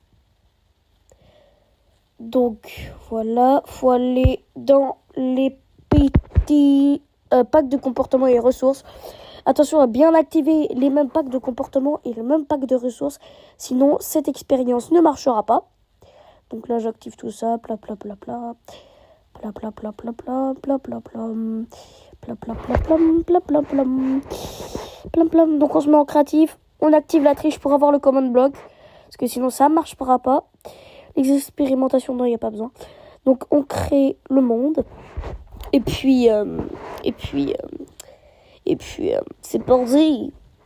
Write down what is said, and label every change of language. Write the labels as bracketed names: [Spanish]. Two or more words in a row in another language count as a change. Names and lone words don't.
[French] Donc voilà, faut aller dans les petits packs de comportement et ressources. Attention à bien activer les mêmes packs de comportement et les mêmes packs de ressources. Sinon, cette expérience ne marchera pas. Donc là, j'active tout ça. Pla pla pla pla. Pla pla pla pla pla pla pla pla. Pla pla pla plam pla pla plam. Plam plam. Donc on se met en créatif. On active la triche pour avoir le command block. Parce que sinon, ça ne marchera pas. Les expérimentations, non, il n'y a pas besoin. Donc on crée le monde. Et puis c'est parti.